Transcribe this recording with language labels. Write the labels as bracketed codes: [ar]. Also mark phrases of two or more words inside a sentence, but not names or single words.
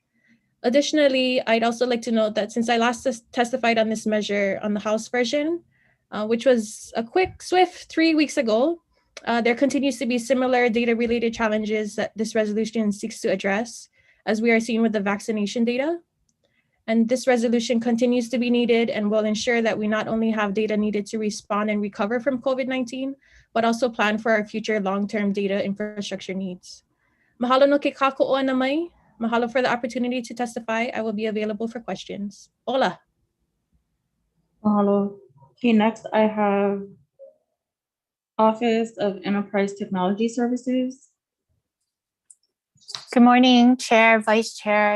[en] Additionally, I'd also like to note that since I last testified on this measure on the House version, which was a quick, swift 3 weeks ago, there continues to be similar data-related challenges that this resolution seeks to address, as we are seeing with the vaccination data. And this resolution continues to be needed and will ensure that we not only have data needed to respond and recover from COVID-19, but also plan for our future long-term data infrastructure needs. [haw] Mahalo no ke kako'oa na mai. [en] Mahalo for the opportunity to testify. I will be available for questions. Hola. Mahalo. Okay, next I have Office of Enterprise Technology Services. Good morning, Chair, Vice Chair.